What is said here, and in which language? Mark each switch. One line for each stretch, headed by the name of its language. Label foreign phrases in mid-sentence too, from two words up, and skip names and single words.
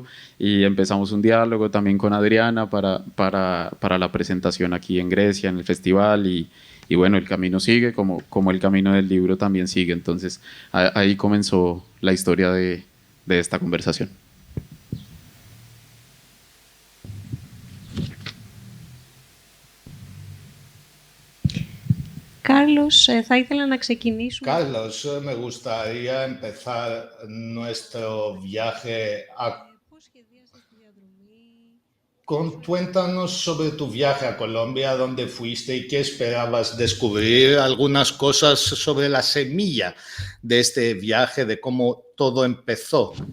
Spanish: Y empezamos un diálogo también con Adriana para la presentación aquí en Grecia, en el festival, y bueno, el camino sigue, como el camino del libro también sigue. Entonces ahí comenzó la historia de esta conversación. Carlos,
Greek: θα ήθελα να ξεκινήσουμε.
Spanish: Carlos, me gustaría empezar nuestro viaje Cuéntanos sobre tu viaje a Colombia, dónde fuiste y qué esperabas descubrir, algunas cosas sobre la semilla de este viaje, de cómo todo empezó.